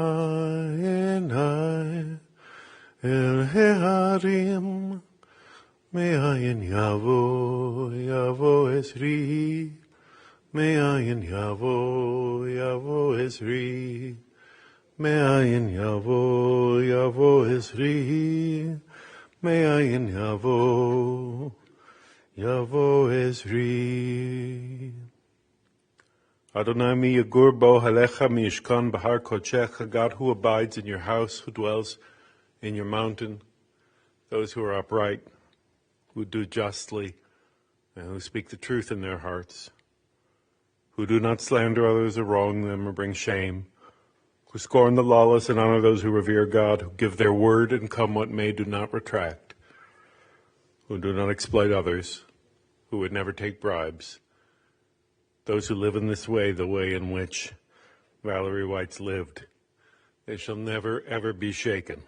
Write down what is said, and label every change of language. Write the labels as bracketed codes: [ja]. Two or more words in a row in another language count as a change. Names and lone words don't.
[he] עיני אל ההרים, מאין יבוא עזרי, מאין יבוא עזרי, מאין יבוא עזרי, מאין יבוא עזרי. אדוני מי יגור באהלך מי ישכן בהר קדשך, [en] God who abides in your house, who dwells in your mountain, those who are upright, who do justly, and who speak the truth in their hearts, who do not slander others or wrong them or bring shame, who scorn the lawless and honor those who revere God, who give their word and come what may do not retract, who do not exploit others, who would never take bribes, those who live in this way, the way in which Valerie Weitz lived, they shall never, ever be shaken.